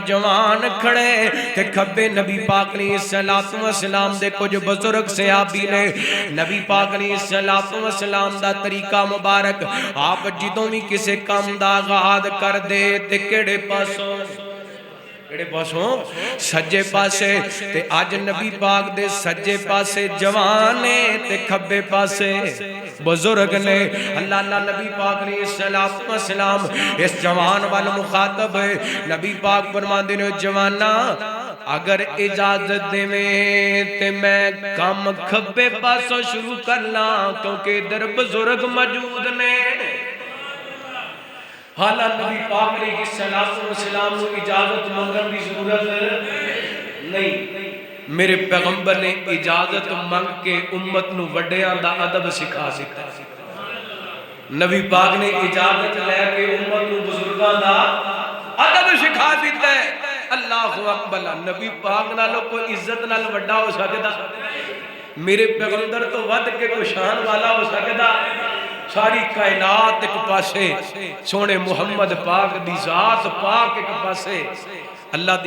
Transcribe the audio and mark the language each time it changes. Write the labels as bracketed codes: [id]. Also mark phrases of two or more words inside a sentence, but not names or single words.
[pa] جوان کھڑے تے کھبے نبی پاک [ar] علیہ السلام [pa] دے کچھ بزرگ صحابی نے نبی پاک [ar] علیہ السلام [pa] دا طریقہ مبارک آپ جدوں بھی کسے کام دا آغاز کر دے تے کیڑے پاسوں سجے پاسے تے آج نبی پاک دے سجے پاسے جوان نے تے کھبے پاسے بزرگ نے اللہ نبی پاک [ar] علیہ السلام [pa] اس جوان والا مخاطب ہے نبی پاک فرماندے نے جوانا اگر اجازت دے میں تے میں کام کھبے پاسوں شروع کرنا کیونکہ ادھر بزرگ موجود نے حالات نبی پاک [ar] علیہ السلام [pa] کو اجازت منگن کی ضرورت نہیں میرے پیغمبر نے اجازت منگ کے امت نو وڈیاں دا ادب سکھا سکتا نبی پاک نے اجازت لے کے امت نو بزرگاں دا ادب سکھا دیتا ہے [ar] اللہ اکبر [pa] نبی پاک نالو کوئی عزت نال وڈا ہو سکتا میرے پیغمبر تو ود کے کوئی شان والا ہو سکتا ساری کائنات ایک پاسے سونے محمد پاک دی ذات پاک ایک پاسے اللہ دی